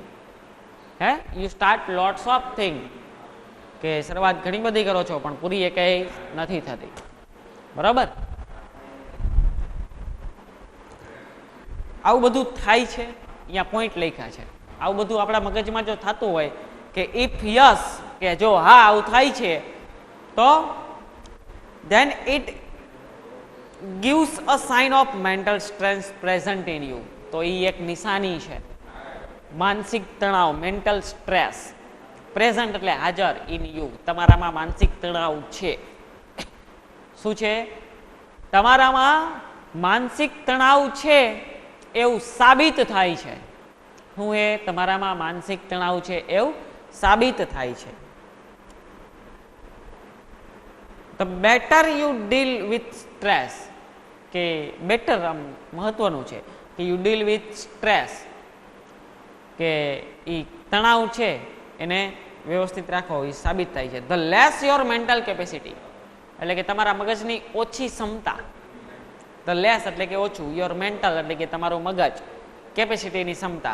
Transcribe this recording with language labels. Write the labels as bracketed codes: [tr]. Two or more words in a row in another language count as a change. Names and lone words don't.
[en] Hey, you start lots of thing, [gu] કે શરૂઆત ઘણી બધી કરો છો પણ પૂરી એકઈ નથી થતી. બરાબર, આવું બધું થાય છે. અહીંયા પોઈન્ટ લખ્યા છે. આવું બધું આપણા મગજમાં જો થતું હોય કે [en] if yes, [gu] કે જો હા આવું થાય છે, તો [en] then it gives a sign of mental stress present in you. [gu] તો એ એક નિશાની છે માનસિક તણાવ, [en] mental stress. [gu] પ્રેઝન્ટ એટલે હાજર, [en] in you, [gu] તમારામાં માનસિક તણાવ છે. શું છે? તમારામાં માનસિક તણાવ છે એવું સાબિત થાય છે. હું એ તમારામાં માનસિક તણાવ છે એવું સાબિત થાય છે. [en] The better you deal with stress, [gu] કે બેટર આમ મહત્વનું છે કે [en] you deal with stress, [gu] કે એ તણાવ છે એને વ્યવસ્થિત રાખો, એ સાબિત થાય છે. [en] the less your mental capacity, [gu] એટલે કે તમારા મગજની ઓછી ક્ષમતા. [en] the less [gu] એટલે કે ઓછું, [en] your mental [gu] એટલે કે તમારું મગજ, કેપેસિટીની ક્ષમતા.